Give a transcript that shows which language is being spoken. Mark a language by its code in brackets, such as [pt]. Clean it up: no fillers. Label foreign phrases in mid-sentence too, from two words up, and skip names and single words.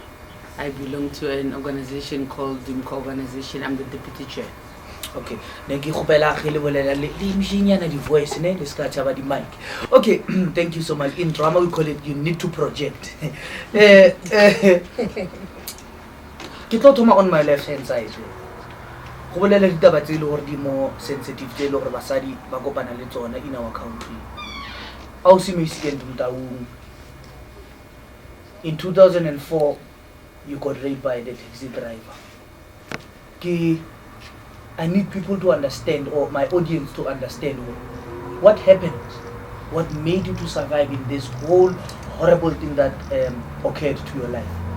[en] I belong to an organization called Dimco Organization. I'm the deputy chair. Okay. Okay, thank you so much. In drama we call it you need to project. On my left hand side. [tn] Go bolela ditaba tse ile gore di mo sensitive tse ile gore basadi ba kopana le tsona [en] in our country. In 2004 you got raped by the taxi driver. I need people to understand, or my audience to understand, what happened, what made you to survive in this whole horrible thing that occurred to your life.